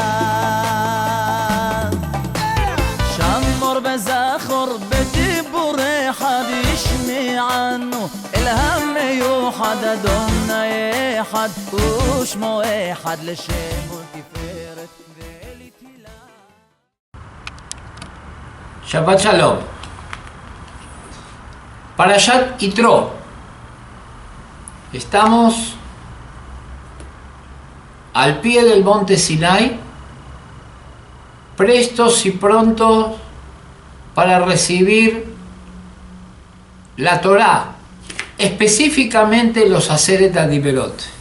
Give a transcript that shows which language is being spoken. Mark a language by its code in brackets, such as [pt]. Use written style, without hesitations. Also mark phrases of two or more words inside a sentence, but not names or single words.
[he] שמור בזכור בדיבור אחד ישמענו אלהם מיוחד אדוני אחד ושמו אחד לשם ולתפארת ולתהילה. שבת שלום. פרשת יתרו. [es] Estamos al pie del monte Sinai, prestos y prontos para recibir la Torá, específicamente los [he] עשרת הדיברות.